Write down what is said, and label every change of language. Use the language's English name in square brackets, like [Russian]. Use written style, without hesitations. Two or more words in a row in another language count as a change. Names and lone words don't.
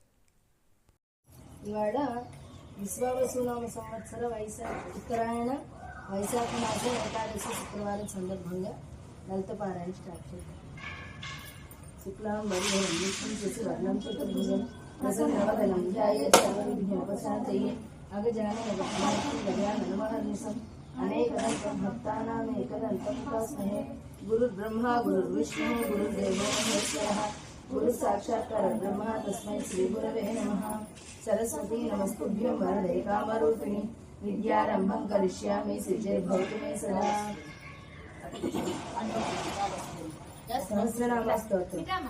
[Telugu] ఇవాళ విశ్వావసునామ సంవత్సర ఉత్తరాయణ వైశాఖ మాసం ఏకాదశి శుక్రవారం సందర్భంగా లలిత పారాయణ స్టార్ట్ చేద్దాం. [Sanskrit] శుక్లాం వరిహరం విష్ణుం శశివర్ణం చతుర్భుజం ప్రసన్నవదనం ధ్యాయేత్ సర్వవిఘ్నోపశాంతయే అగజానన గజాననమహర్నిశం అనేకదంతం భక్తానామేకదంతం ఉపాస్మహే. गुरुर्ब्रह्मा गुरुर्विष्णु गुरुर्देवो महेश्वरः गुरु साक्षात् परब्रह्म तस्मै श्री गुरवे नमः. सरस्वती नमस्तुभ्यं वरदे कामरूपिणि विद्यारम्भं करिष्यामि सिद्धिर्भवतु मे सदा. सहस्रनामस्तोत्रम्.